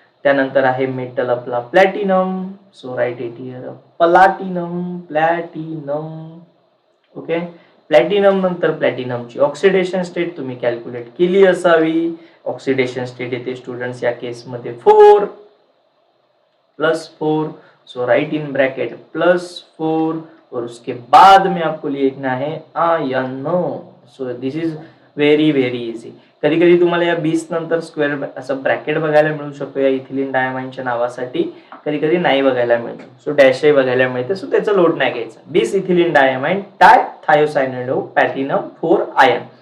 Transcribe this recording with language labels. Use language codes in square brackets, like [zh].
[mr] त्यानंतर आहे मेटल आपला platinum. [en] so write it here [mr] platinum. Okay. Platinum नंतर प्लॅटिनमची ऑक्सिडेशन स्टेट तुम्ही कॅल्क्युलेट केली असावी. ऑक्सिडेशन स्टेट येते स्टुडंट्स या केसमध्ये 4 +4. [en] so write in bracket [hi] +4, और उसके बाद में आपको लिखना है ion. [en] So this is very very easy. [mr] कधी कधी तुम्हाला या 20 नंतर स्क्वेअर असं ब्रॅकेट बघायला मिळू शकतो या इथिलीन डायमाइनच्या नावासाठी, कधी कधी नाही बघायला मिळतो. सो डॅशही बघायला मिळते, सो त्याचा लोड नाही घ्यायचा. 20 इथिलीन डायमाइन डाय थायोसायनॅटो प्लॅटिनम 4 आयन.